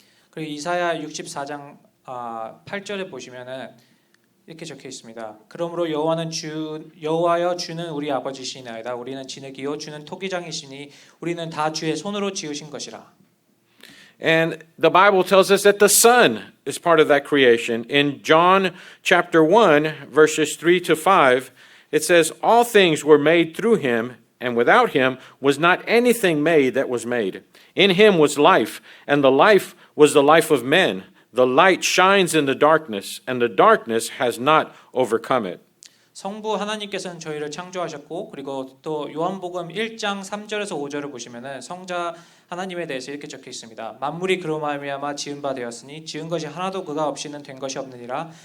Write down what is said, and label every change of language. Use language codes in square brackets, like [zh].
[ko] 그리고 이사야 64장 8절에 보시면은 이렇게 적혀 있습니다. 그러므로 여호와여 주는 우리 아버지시나이다. 우리는 진흙이요 주는 토기장이시니 우리는 다 주의 손으로 지으신 것이라. [en] And the Bible tells us that the Son is part of that creation. In John chapter 1, verses 3 to 5, it says, "All things were made through him, and without him was not anything made that was made. In him was life, and the life was the life of men. The light shines in the darkness, and the darkness has not overcome it." [ko] 성부 하나님께서는 저희를 창조하셨고 그리고 또 요한복음 1장 3절에서 5절을 보시면은 성자 하나님에 대해서 이렇게 적혀 있습니다. 만물이 그로 말미암아 지은 바 되었으니 지은 것이 하나도 그가 없이는 된 것이 없느니라.